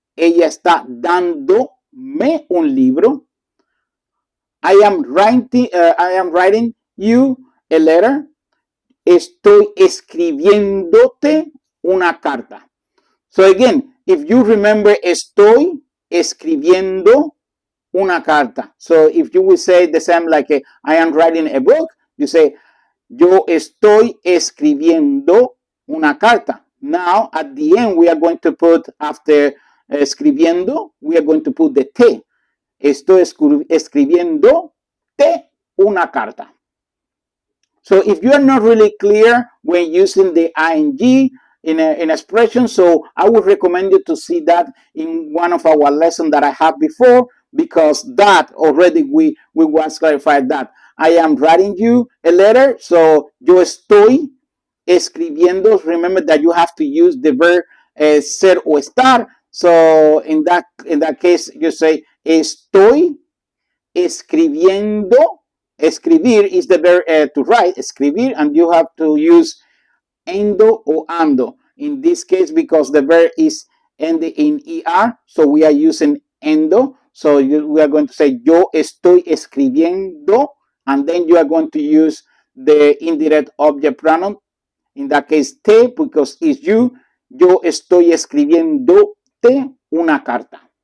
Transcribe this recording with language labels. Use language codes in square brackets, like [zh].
[es] Ella está dándome un libro. [en] I am writing you a letter. [es] Estoy escribiéndote una carta. [en] So again, if you remember, [es] estoy escribiendo una carta. [en] So if you will say the same like I am writing a book, you say [es] yo estoy escribiendo una carta. [en] Now at the end we are going to put after escribiendo, we are going to put the te. [es] Estoy escribiendo te una carta. [en] So if you are not really clear when using the ing in an expression, so I would recommend you to see that in one of our lessons that I have before, because that already we was clarified that I am writing you a letter. So [es] yo estoy escribiendo. [en] Remember that you have to use the verb [es] ser o estar. [en] So in that case, you say [es] estoy escribiendo. [en] Escribir is the verb to write, escribir, and you have to use endo or ando. In this case, because the verb is ending in er, so we are using endo. So we are going to say [es] yo estoy escribiendo, [en] and then you are going to use the indirect object pronoun. In that case, te, because it's you. [es] Yo estoy escribiéndote una carta.